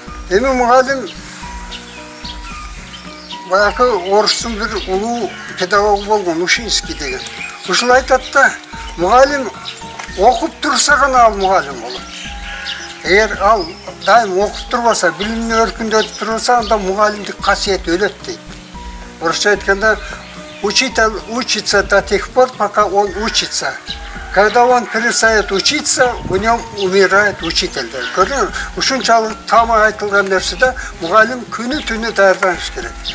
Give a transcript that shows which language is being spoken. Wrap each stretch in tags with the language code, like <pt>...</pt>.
<ky>Эми мугалим баягы орустун бир улуу педагогу болгон Ушинский деген. Ушул айтат да, мугалим окуп турса гана ал мугалим болот. Эгер ал дайым окуп турбаса, билимин өркүндөтүп турбаса, анда мугалимдик касиет өлөт дейт. Орусча айтканда,</ky> <ru>учитель учится до тех пор, пока он учится. Когда он перестает учиться, в нем умирает учитель.</ru> <ky>Ушунчалык тама айтылган нерседе мугалим күнү-түнү даярданыш керек.</ky>